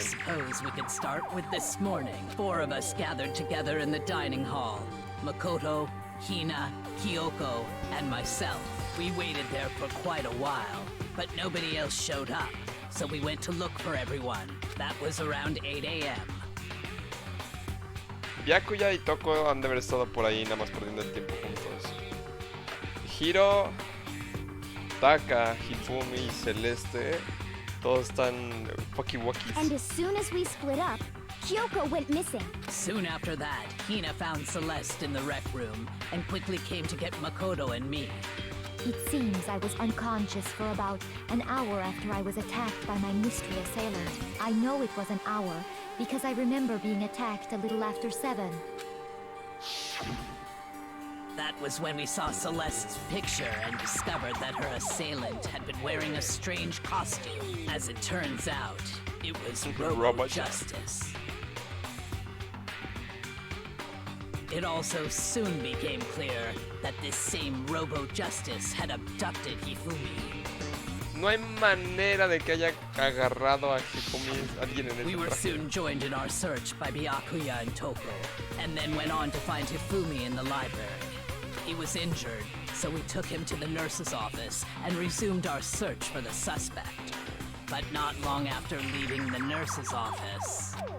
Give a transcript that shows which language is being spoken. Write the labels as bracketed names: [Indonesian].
[English] suppose we could start with this morning. 4 of us gathered together in the dining hall. Makoto, Hina, Kyoko, and myself. We waited there for quite a while, but nobody else showed up. So we went to look for everyone. That was around 8 a.m. [Spanish] Byakuya y Toko han de haber estado por ahí nada más perdiendo el tiempo juntos. Hiro, Taka, Hifumi y Celeste, todos están fucky-wuckies. [English] And as soon as we split up, Kyoko went missing. Soon after that, Hina found Celeste in the rec room and quickly came to get Makoto and me. It seems I was unconscious for about an hour after I was attacked by my mystery assailant. I know it was an hour because I remember being attacked a little after 7. That was when we saw Celeste's picture and discovered that her assailant had been wearing a strange costume. As it turns out, it was Robo Justice. It also soon became clear that this same Robo Justice had abducted Hifumi. [Spanish] No hay manera de que haya agarrado a Hifumi alguien en [English] We [Spanish] ese [English] were [Spanish] traje. [English] soon joined in our search by Byakuya and Toko, and then went on to find Hifumi in the library. He was injured, so we took him to the nurse's office and resumed our search for the suspect. But not long after leaving the nurse's office...